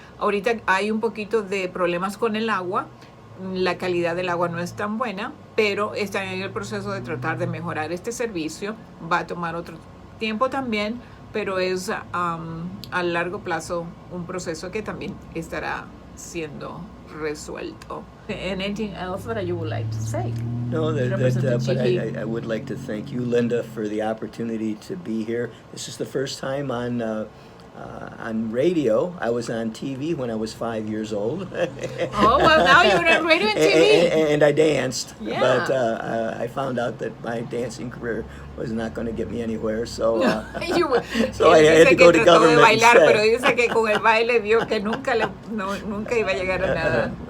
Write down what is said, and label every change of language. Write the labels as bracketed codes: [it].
[es] Ahorita hay un poquito de problemas con el agua. La calidad del agua no es tan buena, pero están en el proceso de tratar de mejorar este servicio. Va a tomar otro tiempo también, pero es a largo plazo un proceso que también estará siendo resuelto. [en] Anything else that you would like to say? No, but I would like to thank you, Linda, for the opportunity to be here. This is the first time on on radio. I was on TV when I was 5 years old. Oh, well, now you're on radio and TV. And I danced, yeah. but I found out that my dancing career was not going to get me anywhere, so so I had to go to government [es] bailar, [en] instead. [es] Pero dice que con el baile vio que nunca iba a llegar a nada.